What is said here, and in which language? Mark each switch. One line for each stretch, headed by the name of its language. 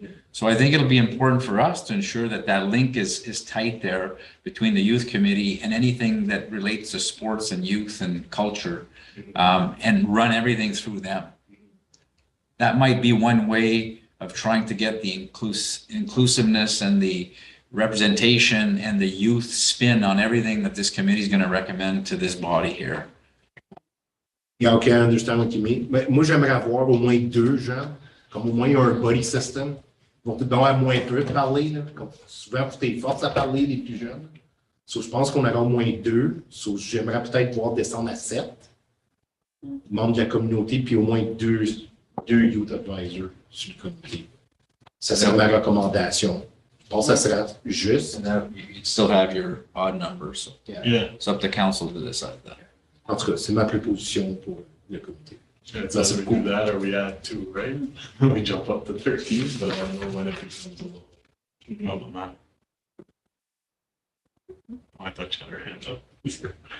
English: So I think it'll be important for us to ensure that that link is tight there between the youth committee and anything that relates to sports and youth and culture, and run everything through them. That might be one way of trying to get the inclusiveness and the representation and the youth spin on everything that this committee is going to recommend to this body here. Yeah, okay, I understand what you mean.
French: Mais moi, j'aimerais avoir au moins 2 gens, comme au moins il y a un buddy system. Ils vont peut-être avoir moins peu de parler, là, comme souvent, tu t'es force à parler, les plus jeunes. So, je pense qu'on aura au moins 2. So, j'aimerais peut-être voir descendre à 7 membres de la communauté, puis au moins 2 youth advisors sur le comité. Ça serait ma recommandation. Je pense que ça serait juste.
English: You'd still have your odd numbers. So Yeah. it's up to council to decide that.
French: En tout cas, c'est ma proposition pour le comité.
English: It's either we do that or we add 2, right? We jump up to 13, but I don't know when it becomes a little problematic. I thought you had your hand up.